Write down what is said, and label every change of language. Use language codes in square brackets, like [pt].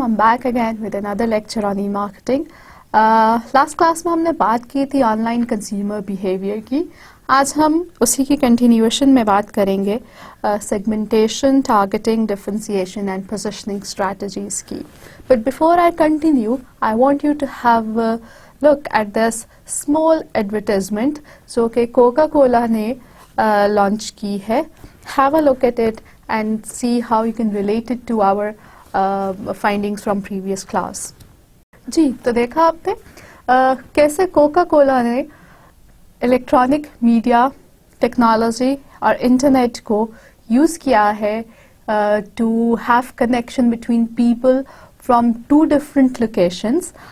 [en] I'm back again with another lecture on e-marketing. Last class [hi] में हमने बात की थी ऑनलाइन कंज्यूमर बिहेवियर की. आज हम उसी की कंटिन्यूएशन में बात करेंगे segmentation, targeting, differentiation and positioning strategies की. [en] But before I continue, I want you to have a look at this small advertisement [hi] जो कि Coca-Cola ने launch की है. [en] Have a look at it and see how you can relate it to our findings from previous class. [hi] जी, तो देखा आपने कैसे Coca Cola ने इलेक्ट्रॉनिक मीडिया टेक्नोलॉजी और इंटरनेट को यूज़ किया है [en] To have connection between people from two different locations.